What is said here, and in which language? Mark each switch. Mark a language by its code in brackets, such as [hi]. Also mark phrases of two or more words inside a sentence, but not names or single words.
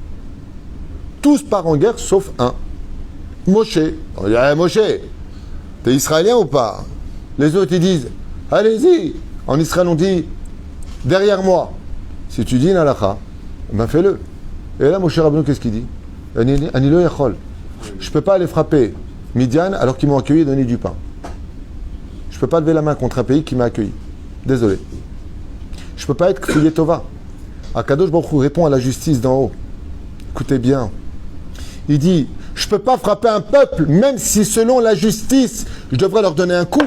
[fr] Tous partent en guerre sauf un. Moshe. On dit, Moshe, t'es israélien ou pas? Les autres, ils disent, allez-y. En Israël, on dit, derrière moi. Si tu dis une halakha, ben fais-le. Et là, Moshe Rabbeinu, qu'est-ce qu'il dit? [he] אני לא יכול. [fr] Je ne peux pas aller frapper Midian alors qu'ils m'ont accueilli et donné du pain. Je ne peux pas lever la main contre un pays qui m'a accueilli. Désolé. Je ne peux pas être [he] כפוי טובה. הקדוש ברוך הוא [fr] répond à la justice d'en haut. Écoutez bien. Il dit, je ne peux pas frapper un peuple, même si selon la justice, je devrais leur donner un coup.